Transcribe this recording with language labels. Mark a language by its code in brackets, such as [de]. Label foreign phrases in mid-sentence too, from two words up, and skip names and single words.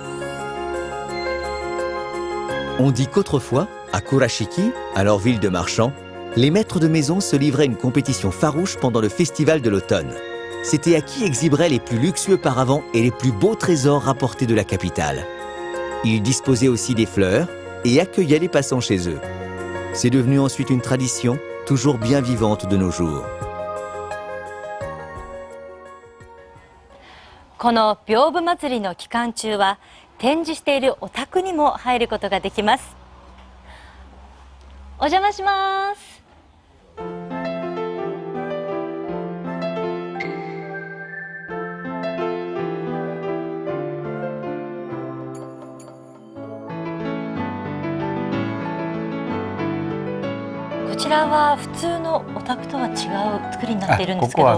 [fr] On dit qu'autrefois, à Kurashiki, à leur ville de marchands, les maîtres de maison se livraient une compétition farouche pendant le festival de l'automne. C'était à qui exhiberait les plus luxueux paravents et les plus beaux trésors rapportés de la capitale. Ils disposaient aussi des fleurs et accueillaient les passants chez eux. C'est devenu ensuite une tradition, toujours bien vivante de nos jours. [ja] この屏風祭りの期間中は展示しているお宅にも入ることができます。お邪魔します。こちらは普通のお宅とは違う作りになっているんですけど、